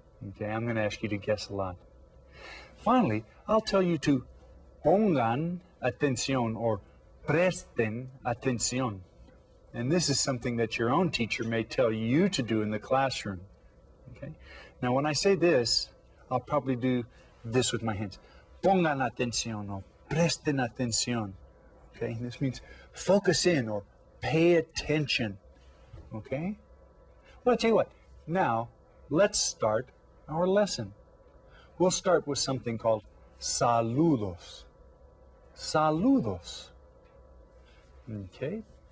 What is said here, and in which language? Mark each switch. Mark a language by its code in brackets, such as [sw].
[en] Okay, I'm going to ask you to guess a lot. Finally, I'll tell you to [es] pongan atención [en] or [es] presten atención. [en] And this is something that your own teacher may tell you to do in the classroom. Okay? Now, when I say this, I'll probably do this with my hands. [es] Pongan atención [en] or [es] presten atención. [en] Okay? This means focus in or pay attention. Okay? Well, I'll tell you what. Now, let's start our lesson. We'll start with something called saludos. Saludos. Okay?